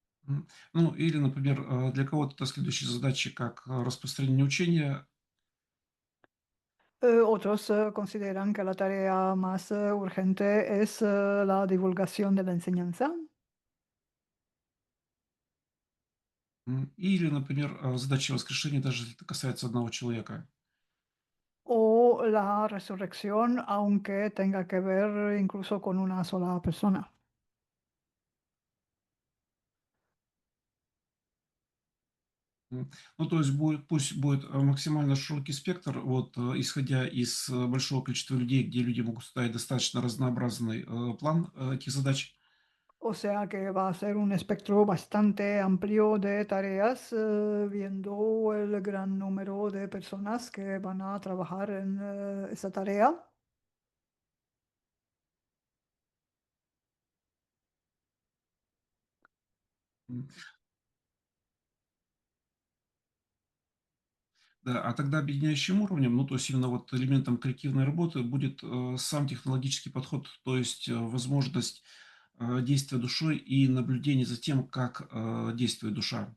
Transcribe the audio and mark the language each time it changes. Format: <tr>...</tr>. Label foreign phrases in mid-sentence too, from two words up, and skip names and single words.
<ru>Ну, или, например, для кого-то это следующие задачи, как распространение учения.</ru> <es>Otros consideran que la tarea más urgente es la divulgación de la enseñanza</es> <ru>Или, например, задача воскрешения, даже если это касается одного человека.</ru> <es>o la resurrección, aunque tenga que ver incluso con una sola persona.</es> <ru>Ну, то есть пусть будет максимально широкий спектр, вот, исходя из большого количества людей, где люди могут ставить достаточно разнообразный план этих задач.</ru> <es>O sea que va a ser un espectro bastante amplio de tareas, viendo el gran número de personas que van a trabajar en esa tarea.</es> <ru>М, Да, а тогда объединяющим уровнем, ну, то есть именно вот элементом коллективной работы будет сам технологический подход, то есть возможность действия душой и наблюдение за тем, как действует душа.</ru>